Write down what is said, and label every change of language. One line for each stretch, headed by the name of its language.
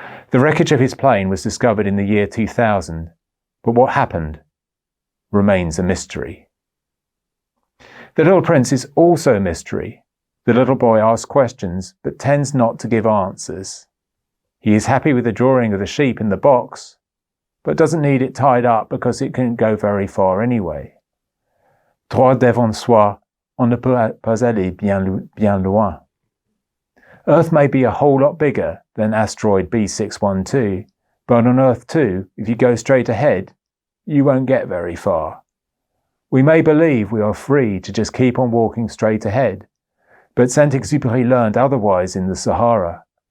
English: The wreckage of his plane was discovered in the year 2000, but what happened remains a mystery. The Little Prince is also a mystery. The little boy asks questions, but tends not to give answers. He is happy with the drawing of the sheep in the box, but doesn't need it tied up because it couldn't go very far anyway.
French: Droit devant soi, on ne peut pas aller bien loin.
English: Earth may be a whole lot bigger than asteroid B612, but on Earth too, if you go straight ahead, you won't get very far. We may believe we are free to just keep on walking straight ahead, but Saint-Exupéry learned otherwise in the Sahara.